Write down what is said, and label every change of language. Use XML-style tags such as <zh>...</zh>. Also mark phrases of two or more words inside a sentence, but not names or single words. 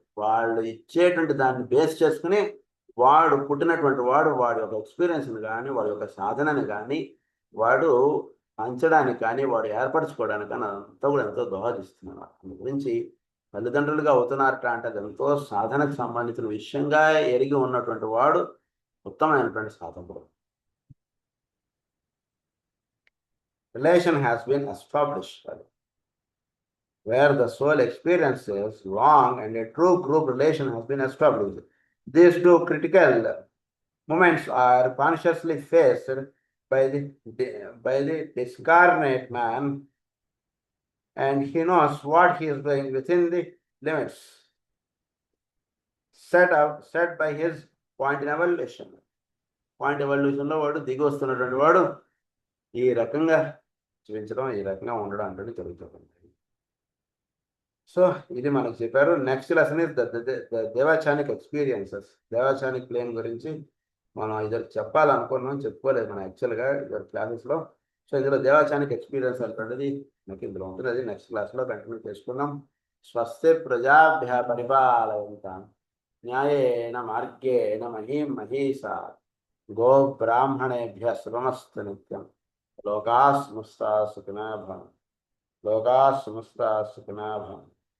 <te>వాళ్ళు ఇచ్చేటువంటి దాన్ని బేస్ చేసుకుని వాడు పుట్టినటువంటి వాడు వాడి యొక్క ఎక్స్పీరియన్స్ని కానీ వాడి యొక్క సాధనని కానీ వాడు పంచడానికి కానీ వాడు ఏర్పరచుకోవడానికి కానీ అంతా కూడా ఎంతో దోహదిస్తున్నారు. అందు గురించి తల్లిదండ్రులుగా అవుతున్నారట అంటే అది ఎంతో సాధనకు సంబంధించిన విషయంగా ఎరిగి ఉన్నటువంటి వాడు ఉత్తమమైనటువంటి సాధకుడు.</te> <en>Relation has been established where the soul experiences long and a true group relation has been established. These two critical moments are consciously faced by the discarnate man, and he knows what he is doing within the limits set by his point in evolution.</en> <te>పాయింట్ ఎవల్యూషన్లో వాడు దిగి వస్తున్నటువంటి వాడు ఈ రకంగా జీవించడం, ఈ రకంగా ఉండడం అంటే జరుగుతుంది. సో ఇది మనకు చెప్పారు.</te> <en>next lesson is devachanic experiences.</en> <te>దేవాచానిక్ ప్లేన్ గురించి మనం ఇది చెప్పాలనుకున్నాం, చెప్పుకోలేదు మనం యాక్చువల్గా క్లాసెస్లో. సో ఇందులో</te> <en>devachanic experience</en> <te>అనేటువంటిది మనకి ఇందులో ఉంటుంది. అది నెక్స్ట్ క్లాస్లో కంటిన్యూ చేసుకున్నాం.</te> <sa>స్వస్తి ప్రజాభ్య పరిపాలయంతాం న్యాయేన మార్గేణ మహీం మహీసా గో బ్రాహ్మణేభ్య శుభమస్తు నిత్యం. లోకా సమస్తా సుఖినో భవంతు. లోకా సమస్తా సుఖినో భవంతు.</sa>